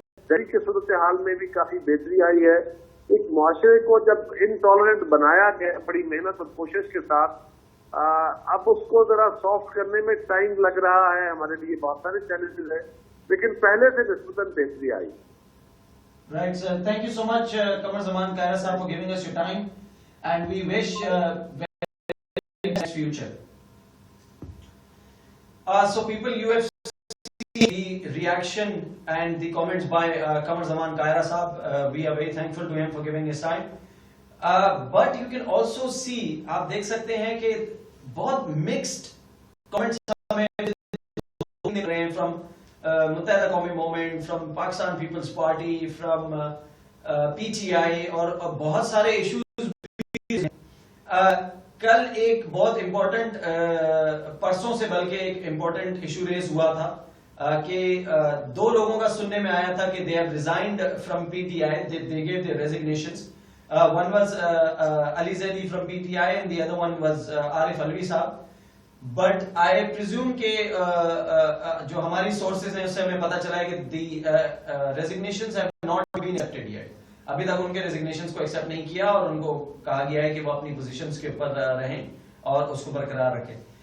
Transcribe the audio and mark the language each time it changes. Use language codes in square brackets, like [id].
[ur] دہلی کے صورتحال میں بھی کافی بہتری آئی ہے. ایک معاشرے کو جب انٹالرنٹ بنایا گیا بڑی محنت اور کوشش کے ساتھ, اب اس کو ذرا سافٹ کرنے میں ٹائم لگ رہا ہے. ہمارے لیے بہت سارے چیلنجز ہیں, لیکن پہلے سے نسبتاً بہتری آئی. [en] Right, sir. Thank you so much, Qamar Zaman Kaira Sahab, for giving us your time, and we wish very best future. So people, you have seen the reaction and the comments by Qamar Zaman Kaira Sahab. We are very thankful to him for giving his time. But you can also see, [ur] آپ دیکھ سکتے ہیں کہ بہت [en] mixed comments [ur] ہمیں مل رہے ہیں [en] from [ur] متحدہ قومی movement, from Pakistan Peoples party, from PTI, اور بہت سارے ایشوز. کل ایک بہت امپورٹنٹ, پرسوں سے بلکہ ایک امپورٹنٹ ایشو ریز ہوا تھا کہ دو لوگوں کا سننے میں آیا تھا کہ [en] they have resigned from PTI, they gave their resignations. One was Ali Zaidi from PTI and the other one was Arif Alvi صاحب. But I presume [ur] کہ جو ہماری سورسز ہیں اس سے ہمیں پتا چلا ہے کہ [en] the resignations have not been accepted yet. [ur] ابھی تک ان کے ریزگنیشنز کو ایکسیپٹ نہیں کیا اور ان کو کہا گیا ہے کہ وہ اپنی پوزیشنز کے اوپر رہیں اور اس کو برقرار رکھیں.